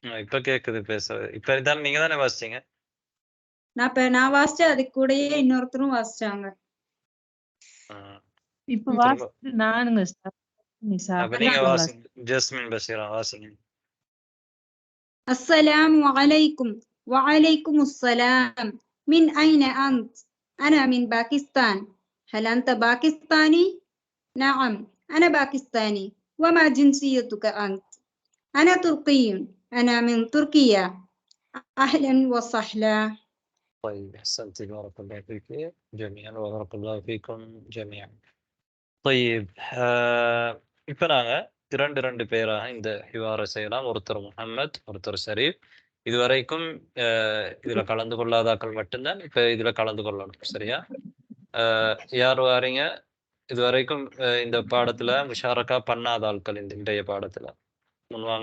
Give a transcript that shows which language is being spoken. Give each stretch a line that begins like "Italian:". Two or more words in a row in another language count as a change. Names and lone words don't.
Tamil: இப்ப கேக்குது பேசுறது. இப்ப இதான் நீங்க தானே வாசிச்சீங்க. நான் வாசிச்சேன், அதுக்கு கூடயே இன்னொருத்தரும் வாசிச்சாங்க. இப்ப திரும்ப வாசிச்சது நானுங்க சார். அப்ப நீங்க வாசிங்க. ஜஸ்மின் பஷீரா வாசிங்க.
Arabic: السلام عليكم وعليكم السلام من أين أنت؟ أنا من باكستان. هل أنت باكستاني؟ نعم أنا باكستاني. وما جنسيتك أنت؟ أنا تركي. أنا من تركيا. أهلا وسهلا. طيب أحسنت بارك الله فيك جميعا وبارك الله فيكم جميعا.
Tamil: طيب இப்போ நாங்கள் இரண்டு பேராக இந்த ஹிவாரை செய்யலாம். ஒருத்தர் முஹம்மத், ஒருத்தர் ஷரீப். இதுவரைக்கும் இதில் கலந்து கொள்ளாதாக்கள் மட்டும்தான் இப்போ இதில் கலந்து கொள்ளணும். சரியா? யார் வாரீங்க இதுவரைக்கும் இந்த பாடத்தில் முஷாரக்கா பண்ணாத ஆட்கள் இந்த இன்றைய பாடத்தில் முன்வாங்க.